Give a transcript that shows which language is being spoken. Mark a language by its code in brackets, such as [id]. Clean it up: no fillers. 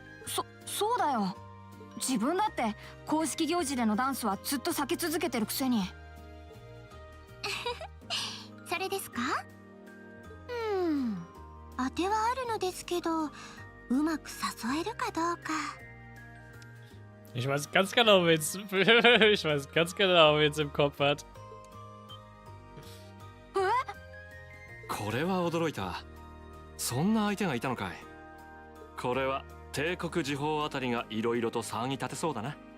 [ja] そうだよ。自分だって公式行事でのダンスはずっと避け続けてるくせに。それですか？当てはあるのですけど、うまく誘えるかどうか。 [de] Ich weiß ganz genau, ich weiß ganz genau, wen es im Kopf hat. [ja] これは驚いた。そんな相手がいたのかい。これは帝国時報あたりがいろいろと騒ぎ立てそうだな。